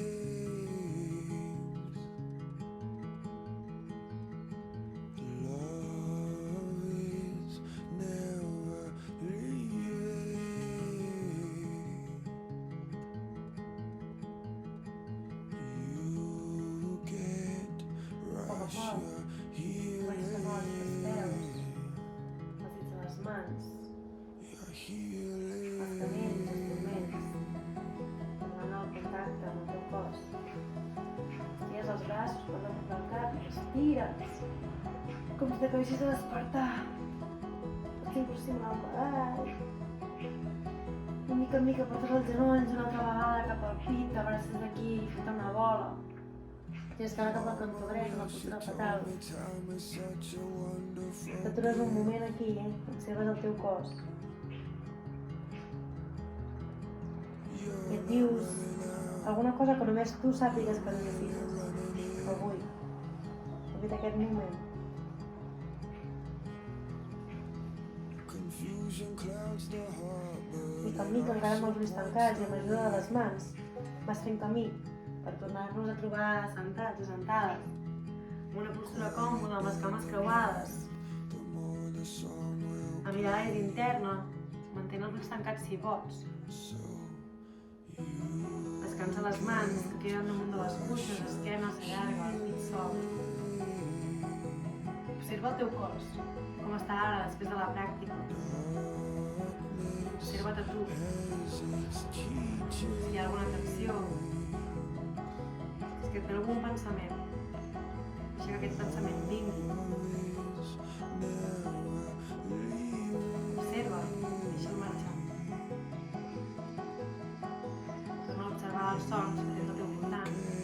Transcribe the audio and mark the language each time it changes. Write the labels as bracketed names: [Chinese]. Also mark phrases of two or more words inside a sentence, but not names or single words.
[English] Love is never leaving. You can't rush your [Catalan] Comença a moure els peus, els dits de les mans, [English] Your healing. [Catalan] els canells, els turmells, tornant al contacte amb el teu cos. Estires els braços per damunt del cap i estires, com si t'acabessis de despertar. Pots inclús simular un badall. I mica en mica portes els genolls una altra vegada cap al pit, t'abraces aquí i feta una bola. Tens cara cap al cantó dret, una postura fatal. [English] Time is such a wonderful. [Catalan] T'atures un moment aquí, observes el teu cos. I et dius alguna cosa que només tu sàpigues que necessites avui. Aprofita aquest moment. [English] confusion clouds the harbor. [Catalan] Mica en mica, encara amb els ulls tancats i amb l'ajuda de les mans, vas fent camí per tornar-nos a trobar assentats o sentades, en una postura còmoda amb les cames creuades, [English] The more the song will [Catalan] a mirar l'aire interna, mantén els ulls tancats si pots. so Descansa les mans que queden damunt de les cuixes, l'esquena s'allarga, el pit s'obre. Observa el teu cos, com està ara després de la pràctica. Observa't a tu, [English] as it's teaching. [Catalan] si hi ha alguna tensió, si és que et ve algun pensament. Deixa que aquest pensament vingui. Observa, deixa'l marxar. Torna a observar els sons que tens al teu voltant.